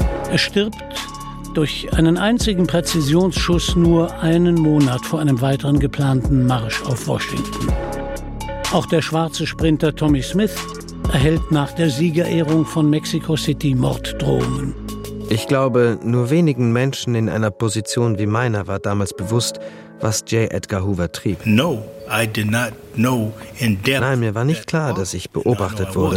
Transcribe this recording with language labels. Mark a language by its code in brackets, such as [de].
[de] Er stirbt durch einen einzigen Präzisionsschuss nur einen Monat vor einem weiteren geplanten Marsch auf Washington. Auch der schwarze Sprinter Tommy Smith erhält nach der Siegerehrung von Mexico City Morddrohungen. Ich glaube, nur wenigen Menschen in einer Position wie meiner war damals bewusst, was J. Edgar Hoover trieb. [en] No, I did not know in depth. [de] Nein, mir war nicht klar, dass ich beobachtet wurde.